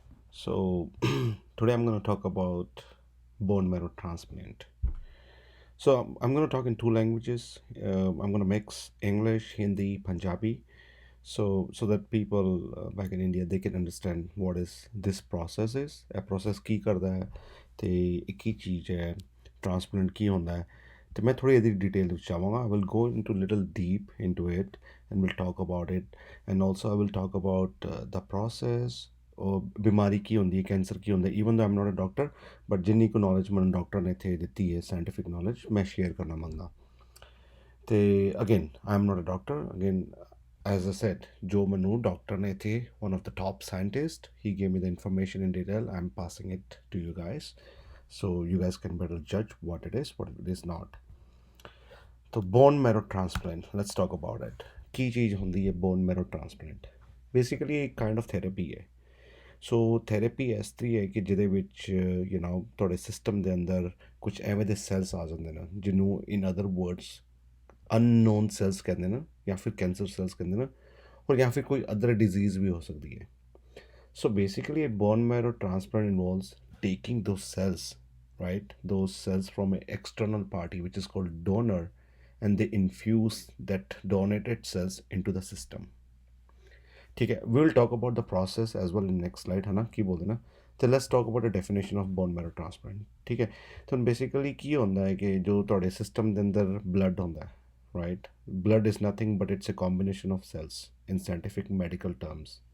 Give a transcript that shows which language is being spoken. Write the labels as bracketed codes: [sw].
[en] So, today I'm going to talk about bone marrow transplant. So, I'm going to talk in two languages. I'm going to mix English, Hindi, Punjabi, so that people back in India they can understand what is this process is. A process [pa] ਕੀ ਕਰਦਾ ਹੈ ਤੇ ਇਹ ਕੀ ਚੀਜ਼ ਹੈ transplant ਕੀ ਹੁੰਦਾ ਹੈ ਤੇ ਮੈਂ ਥੋੜੀ ਇਹਦੀ ਡਿਟੇਲ ਵਿੱਚ ਚਾਹਾਂਗਾ [en] I will go into little deep into it and we'll talk about it and also I will talk about the process [pa] ਉਹ ਬਿਮਾਰੀ ਕੀ ਹੁੰਦੀ ਹੈ ਕੈਂਸਰ ਕੀ ਹੁੰਦਾ [en] even though I'm not a doctor but [pa] ਜਿੰਨੀ ਕੁ ਨੌਲੇਜ ਮੈਨੂੰ ਡਾਕਟਰ ਨੇ ਇੱਥੇ ਦਿੱਤੀ ਹੈ ਸਾਇੰਟੀਫਿਕ ਨੌਲੇਜ ਮੈਂ ਸ਼ੇਅਰ ਕਰਨਾ ਮੰਗਦਾ ਤੇ [en] Again I am not a doctor again as I said, Joe Manu, Dr. Nethe, one of the top scientists, he gave me the information in detail. I'm passing it to you guys. So you guys can better judge what it is, what it is not. So bone marrow transplant, let's talk about it. [pa] ਕੀ ਚੀਜ਼ ਹੁੰਦੀ ਹੈ bone marrow transplant? [en] Basically ਇੱਕ kind of therapy ਹੈ. [pa] ਸੋ therapy ਇਸ ਤਰੀ ਹੈ ਕਿ ਜਿਹਦੇ ਵਿੱਚ ਤੁਹਾਡੇ ਸਿਸਟਮ ਦੇ ਅੰਦਰ ਕੁਝ ਐਵੇਂ ਦੇ ਸੈਲਸ ਆ ਜਾਂਦੇ ਨੇ ਜਿਹਨੂੰ [en] in other words unknown cells [pa] ਕਹਿੰਦੇ ਨੇ ਜਾਂ ਫਿਰ ਕੈਂਸਰ ਸੈਲਸ ਕਹਿੰਦੇ ਨੇ ਔਰ ਜਾਂ ਫਿਰ ਕੋਈ ਅਦਰ ਡਿਜ਼ੀਜ਼ ਵੀ ਹੋ ਸਕਦੀ ਹੈ ਸੋ ਬੇਸਿਕਲੀ ਇਹ bone marrow transplant [en] Involves taking those cells, right? Those cells from an external party, which is called donor, and they infuse that donated cells into the system. [hi] ठीक है, [en] we will talk about the process as well in next slide [hi] है ना [pa] ਕੀ ਬੋਲਦੇ ਨਾ ਤੇ [en] let's talk about a definition of bone marrow transplant [pa] ਠੀਕ ਹੈ ਤੁਹਾਨੂੰ ਬੇਸਿਕਲੀ ਕੀ ਹੁੰਦਾ ਹੈ [en] ਕਿ ਜੋ ਤੁਹਾਡੇ ਸਿਸਟਮ ਦੇ ਅੰਦਰ ਬਲੱਡ ਹੁੰਦਾ ਹੈ right blood is nothing but it's a combination of cells in scientific medical terms